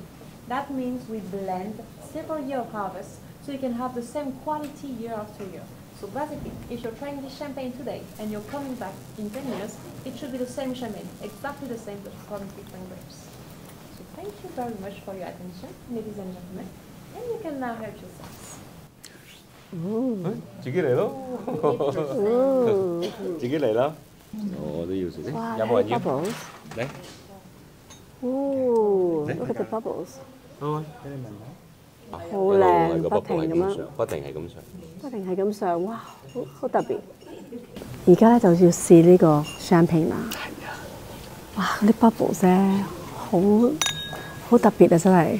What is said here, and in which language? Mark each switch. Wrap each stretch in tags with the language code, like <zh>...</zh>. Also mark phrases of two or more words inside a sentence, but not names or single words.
<en>That means we blend several years of harvest, so you can have the same quality year after year. So basically, if you're trying this champagne today and you're coming back in 10 years, it should be the same champagne, exactly the same, but from different grapes. So thank you very much for your attention, ladies and gentlemen, and you can now help yourselves.</en> <yue>自己嚟咯，自己嚟啦，我都要食先，有冇人要？嚟，</yue> <en>Look at the bubbles，</en> <yue>好，俾你聞下。好靚，不停咁樣，不停係咁上，不停係咁上，哇，好特別。而家咧就要試呢個 champagne 啦。係啊，哇，嗰啲 bubbles 咧，好特別啊，真係。</yue>